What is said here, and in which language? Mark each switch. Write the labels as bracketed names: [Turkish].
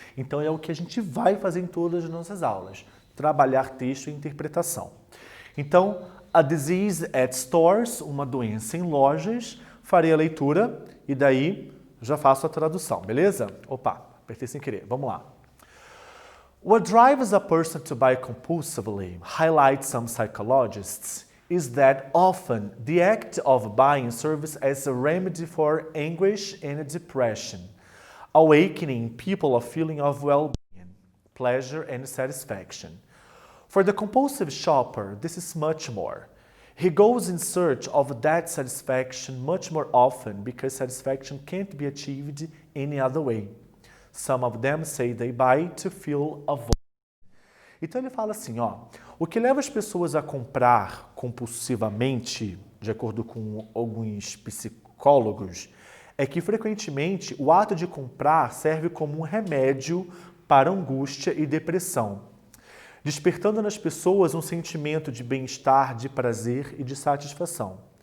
[Portuguese] Então é o que a gente vai fazer em todas as nossas aulas. Trabalhar texto e interpretação. Então, [English] a disease at stores, [Portuguese] uma doença em lojas, farei a leitura e daí já faço a tradução, beleza? Opa, apertei sem querer, vamos lá. [English] What drives a person to buy compulsively, highlight some psychologists, is that often the act of buying serves as a remedy for anguish and depression, awakening people a feeling of well-being, pleasure and satisfaction. For the compulsive shopper, this is much more. He goes in search of that satisfaction much more often because satisfaction can't be achieved any other way. Some of them say they buy to feel a void. [Portuguese] Então ele fala assim, ó, o que leva as pessoas a comprar compulsivamente, de acordo com alguns psicólogos, é que frequentemente o ato de comprar serve como um remédio para angústia e depressão, despertando nas pessoas um sentimento de bem-estar, de prazer e de satisfação.